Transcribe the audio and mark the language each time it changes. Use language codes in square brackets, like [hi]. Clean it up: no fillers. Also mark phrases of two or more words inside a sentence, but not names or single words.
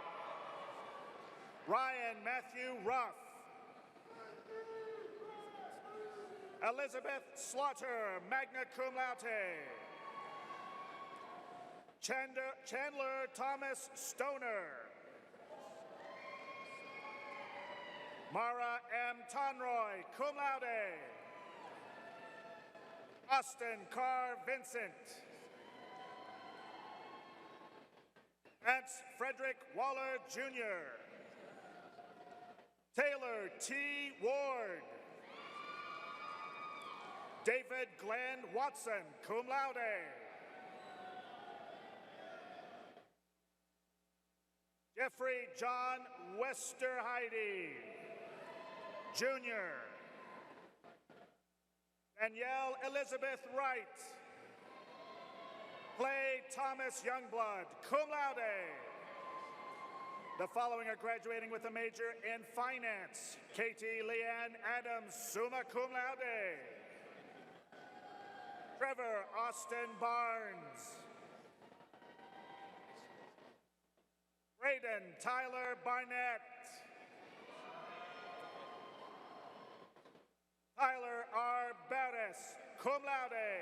[en] Ryan Matthew Ruff. Elizabeth Slaughter, [la] magna cum laude. [en] Chandler Thomas Stoner. Mara M. Tonroy, [la] cum laude. [en] Austin Carr Vincent. Ance Frederick Waller, Jr. Taylor T. Ward. David Glenn Watson, [la] cum laude. [en] Jeffrey John Westerheide, Jr. Danielle Elizabeth Wright. Clay Thomas Youngblood, [la] cum laude. [en] The following are graduating with a major in finance. Katie Leanne Adams, [la] summa cum laude. [en] Trevor Austin Barnes. Braden Tyler Barnett. Tyler R. Barris, [la] cum laude.